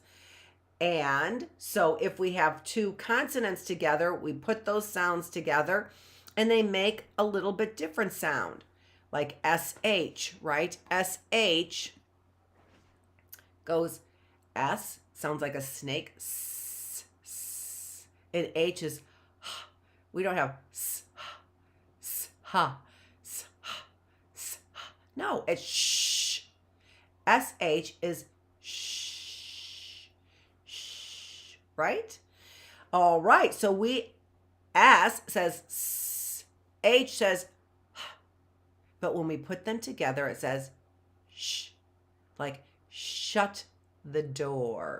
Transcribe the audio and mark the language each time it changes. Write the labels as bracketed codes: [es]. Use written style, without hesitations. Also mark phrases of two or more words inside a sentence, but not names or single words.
[en] And so if we have two consonants together, we put those sounds together and they make a little bit different sound, like SH, right? SH goes S, sounds like a snake, S, S, and H is, we don't have S, S, ha, S, ha, S, ha. No, it's sh. SH is sh, sh, right? All right, so we, S says S, H says, but when we put them together, it says sh, like shut the door.